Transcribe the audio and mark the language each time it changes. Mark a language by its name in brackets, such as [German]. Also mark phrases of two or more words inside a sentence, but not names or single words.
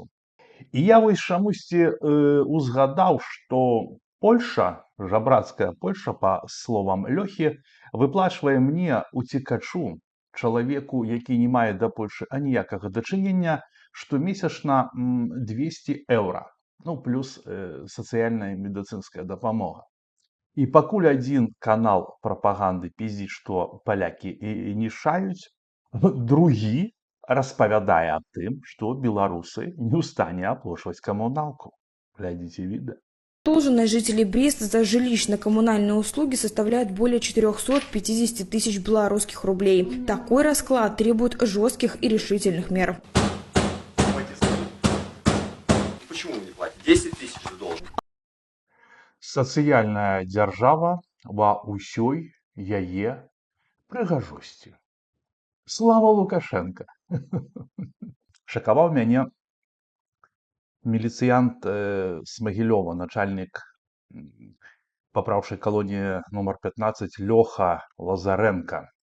[Belarusian] І я вось чамусьці узгадаў, што Польша, жабрацкая Польша, па словам Лёхі, выплачвае мне, уцекачу, чалавеку, які не мае да Польшы аніякага дачынення, штомесячна 200 еўра, ну, плюс сацыяльная і медыцынская дапамога. І пакуль адзін канал прапаганды піздзіць, што палякі нішаюць, другі распавядае аб тым, што беларусы не ў стане аплачваць камуналку. Глядзіце відэа. [Russian] Задолженность жителей Бреста за жилищно-коммунальные услуги составляет более 450 тысяч белорусских рублей. Такой расклад требует жестких и решительных мер. Почему вы не платите? 10 тысяч должен. [Belarusian] Сацыяльная дзяржава ва ўсёй яе прыгажосці. Слава Лукашенко! Шакаваў мяне міліцыянт з Магілёва, начальнік папраўчай калоніі нумар 15 Лёха Лазаренко.